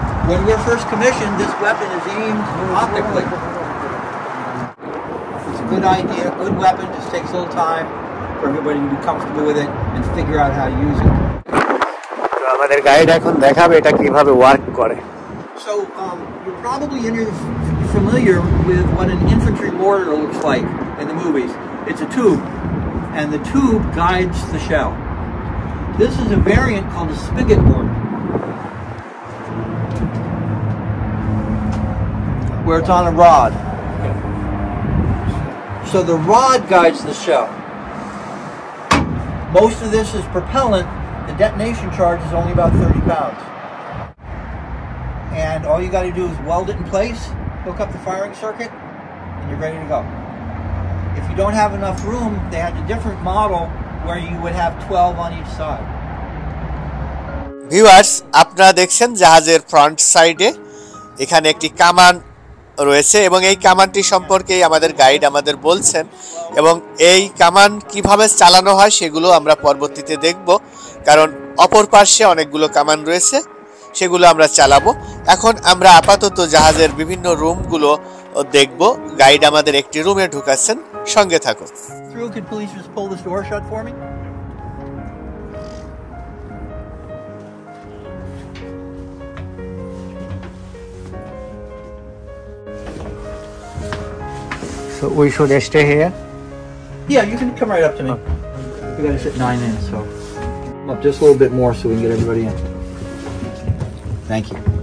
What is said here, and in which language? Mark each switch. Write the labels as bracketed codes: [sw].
[en] When we're first commissioned, this weapon is aimed optically. It's a good idea, good weapon, just takes a little time for everybody to be comfortable with it and figure out how to use it. [bn] তো আমাদের guide এখন দেখাবে এটা কিভাবে work করে। [en] So, you're probably familiar with what an infantry mortar looks like in the movies. It's a tube, and the tube guides the shell. This is a variant called a spigot mortar, where it's on a rod. So the rod guides the shell. Most of this is propellant. The detonation charge is only about 30 pounds. And all you got to do is weld it in place, hook up the firing circuit, and you're ready to go. If you don't have enough room, they had a different model where you would have 12 on each side. [bn] Viewers, আপনারা দেখছেন জাহাজের front সাইডে এখানে একটি কামান রয়েছে এবং এই কামানটি সম্পর্কে আমাদের গাইড আমাদের বলছেন এবং এই কামান কিভাবে চালানো হয় সেগুলো আমরা পরবর্তীতে দেখব, কারণ অপর পার্শ্বে অনেকগুলো কামান রয়েছে, সেগুলো আমরা চালাবো। এখন আমরা আপাতত জাহাজের বিভিন্ন রুমগুলো দেখব। গাইড আমাদের একটি রুমে ঢুকাচ্ছেন, সঙ্গে থাকুন। [en] Could police just pull this door shut for me? So we should stay here? Yeah, you can come right up to me. We gotta fit 9 in, so up just a little bit more so we can get everybody in. Thank you.